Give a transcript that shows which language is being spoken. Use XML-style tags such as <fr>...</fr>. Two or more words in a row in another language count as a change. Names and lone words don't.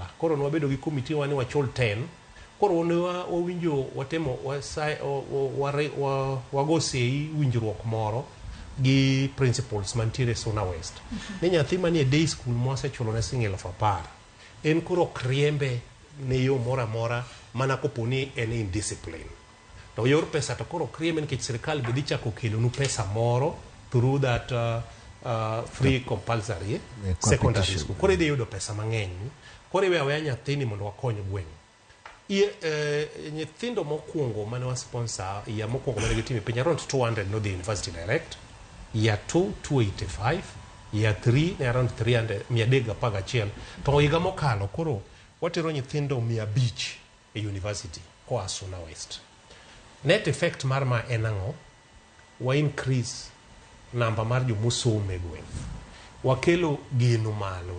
<luo>Koro nwabedo gi committee wani wachul 10. Koro ne wawinjo watemo wagosei winjruok moro gi principals mantiere Suna West. Ni nyathi manie day school mwasechulo ne $10,000 en koro kriembe ne yo mora mora mana koponi en indiscipline. To yor pesa to koro kriembe nikech sirikal bedi chako kelonu pesa moro</luo> <en>through that free compulsory secondary school.</en> <luo>Koro idhi yudo pesa mang'eny. Koro iwe aweya nyathini mondo wakony gweng'. Nyithindo mokwongo mane wa sponsor ya mokwongo mane gitime piny around 200 no</luo> <en>the university direct,</en> <luo>year 2 285, year 3 ne around 311, to higa mokalo koro watero nyithindo 500 e university koa Suna West.</luo> <en>Net effect</en> <luo>mar ma en ang'o? Wa increase namba mar jomosomo e gweng', wakelo geno malo.</luo>